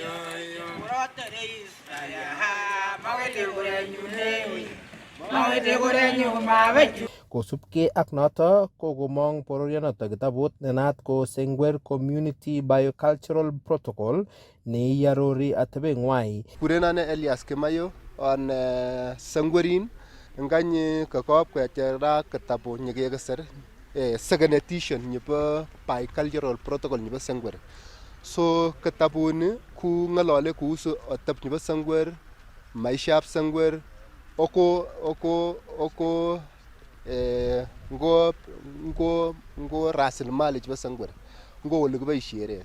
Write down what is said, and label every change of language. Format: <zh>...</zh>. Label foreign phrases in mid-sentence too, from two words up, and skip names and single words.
<kln>Kosubkei ak noto kokomong bororionoto kitabut nenaat ko Sengwer Community Biocultural Protocol neiarori atebeng'wai. Kurenane Elias Kimayo on Sengwerin nganye kakop kwechera kitabu nyekekesir</kln> <en>second edition</en> <kln>nebo Biocultural Protocol nebo Sengwer. So kitabuni ku ng'alale kuhusu ateb nebo Sengwer, maishaab Sengwer, oko ngo rasilimali chebo Sengwer, ngo ole kiboisiere.</kln>